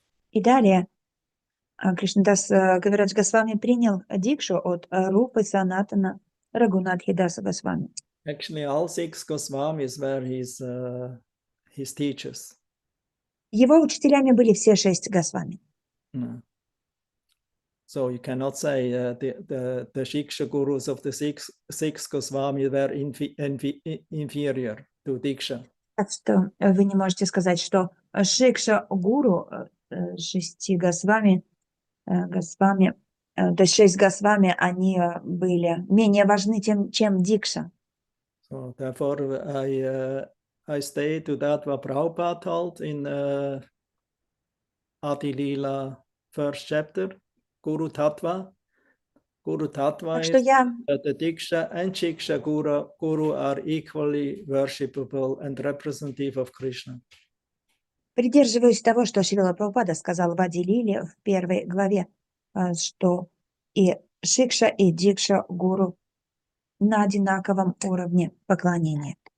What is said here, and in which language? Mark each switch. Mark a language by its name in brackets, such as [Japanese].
[Russian] И далее Кришнадас Кавирадж Госвами принял дикшу от Рупы, Санатана, Рагунатхи Даса Госвами. [English] Actually, all 6 Goswamis were his teachers. [Russian] Его учителями были все 6 Госвами. [English] No. So you cannot say the Shiksha gurus of the six Goswami were inferior to Diksha. [Russian] Так что вы не можете сказать, что Шикша гуру 6 Госвами, то есть 6 Госвами, они были менее важны, чем Дикша. [English] So therefore I stay to that what Prabhupada told in Adi Lila first chapter, Guru Tattva. Guru Tattva is that the Diksha and Shiksha Guru are equally worshipable and representative of Krishna. [Russian] Придерживаюсь того, что Шрила Прабхупада сказал в Ади Лиле в 1 главе, что и Шикша, и Дикша Гуру на одинаковом уровне поклонения.